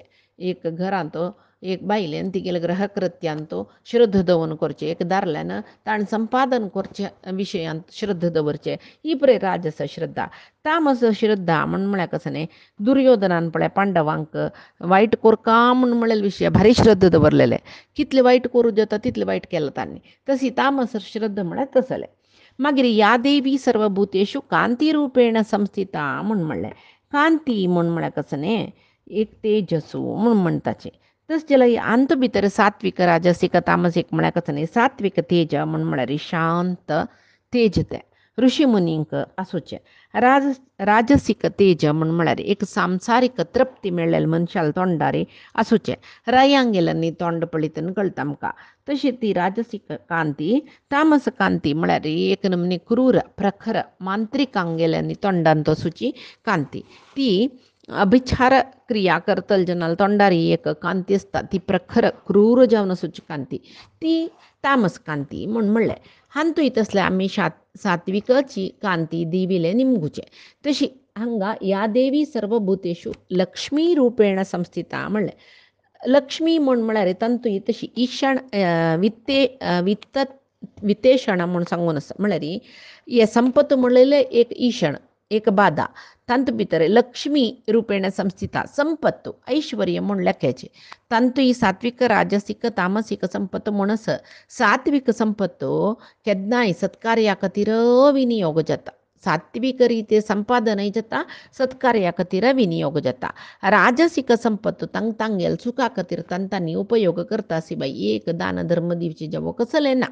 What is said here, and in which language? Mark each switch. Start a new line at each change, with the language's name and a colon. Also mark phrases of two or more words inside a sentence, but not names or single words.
Konkani: एक घरांत एक बायलेन तिगेले ग्रहकृत्यांत श्रद्ध दवरून करचें, एक दादल्यान ताणें संपादन करचे विशयांत श्रद्ध दवरचें, ही पळय राजस श्रद्धा. तामस श्रद्धा म्हूण म्हळ्यार कसं न्ही, दुर्योधनान पळय पांडवांक वायट कोरका म्हूण म्हणलेले विशय भारी श्रद्ध दवरलेले, कितले वायट करूं जाता तितले वायट केलां तांणी. तशी तामस श्रद्धा म्हळ्यार तसलें. मागीर
Sanskrit: या देवी सर्वभूतेषु कांती रूपेण संस्थिता
Konkani: म्हूण म्हणलें. कांती म्हूण म्हळ्यार कसं न्ही, एक तेजसू म्हूण म्हणटाचें. तशें जाल्यार अंत भितर सात्विक राजसीक तामसीक म्हळ्यार कसं न्ही, सात्विक तेज म्हूण म्हळ्यार शांत तेज तें ऋषी मुनींक आसूचें. राजसीक तेज म्हूण म्हळ्यार एक सांसारीक तृप्ती मेळ्ळेले मनशाल तोंडार आसूचें. रायांक गेलें न्ही तोंड पळयतना कळटा आमकां. तशी ती राजसीक कांती. तामस कांती म्हळ्यार एक नमनी क्रूर प्रखर मांत्रिकांक गेल्या न्ही तोंडांत आसूची कांती. ती अभिचार क्रिया करतल जेन्ना तोंडार एक कांती आसता, ती प्रखर क्रूर जावन आसूची कांती, ती तामस कांती म्हूण म्हणलें. हांतूय तसलें आमी सात्विकाची कांती देवीले निमगुचे. तशी हांगा
Sanskrit: या देवी सर्वभूतेषु लक्ष्मी रूपेण संस्थिता
Konkani: म्हणलें. लक्ष्मी म्हूण म्हळ्यार तांतूय तशी ईशण वित्तेशण म्हूण सांगून आसा. म्हळ्यार हे संपत म्हणलेले एक ईशण, एक बादा. तांत भितर
Sanskrit: लक्ष्मी रूपेण संस्थिता,
Konkani: संपत्त ऐश्वर्य म्हूण लेख्याचें. तांतूय सात्विक राजसीक तामसीक संपत्त म्हूण आसा. सात्विक संपत्त केन्नाय सत्कार्या खातीर विनियोग जाता, सात्विक रितीन संपादनय जाता, सत्कार्या खातीर विनियोग जाता. राजसीक संपत्त तांगेल सुखा खातीर तांणी उपयोग करता सिवाय एक दान धर्म दिवची जेवो कसलें ना.